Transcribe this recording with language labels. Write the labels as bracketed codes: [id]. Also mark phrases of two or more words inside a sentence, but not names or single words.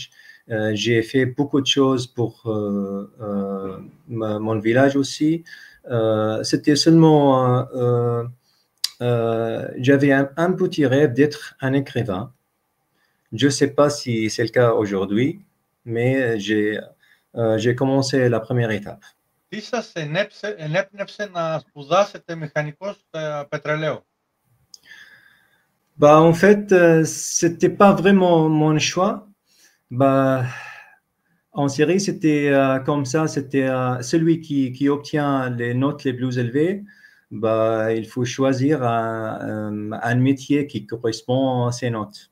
[fr] J'ai fait beaucoup de choses pour mon village aussi. C'était seulement, j'avais un petit rêve d'être un écrivain. Je ne sais pas si c'est le cas aujourd'hui, mais j'ai commencé la première étape. [el] Τι σας ενέπνευσε να σπουδάσετε μηχανικός πετρελαίου? [fr] Bah, en fait, c'était pas vraiment mon choix. Bah, en série, c'était comme ça, c'était celui qui obtient les notes les plus élevées. Bah, il faut choisir un métier qui correspond à ses notes.